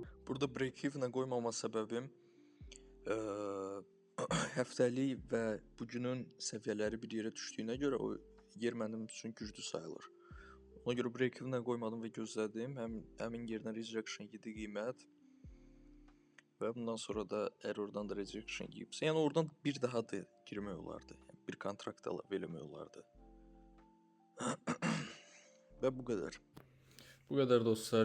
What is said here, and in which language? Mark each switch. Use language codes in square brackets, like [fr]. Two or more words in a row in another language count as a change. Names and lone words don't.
[az] Burada break-even qoymama səbəbim həftəlik və bugünün səviyyələri bir yerə düşdüyünə görə o yer mənim üçün güclü sayılır. Ona görə break-even qoymadım və gözlədim. Həmin yerdən rejection yedi qiymət və bundan sonra da errordan da rejection yeyibsə, yəni oradan bir daha da girmək olardı. Yəni bir kontrakt əlavə eləmək olardı. Və bu qədər. Bu qədər dostlar.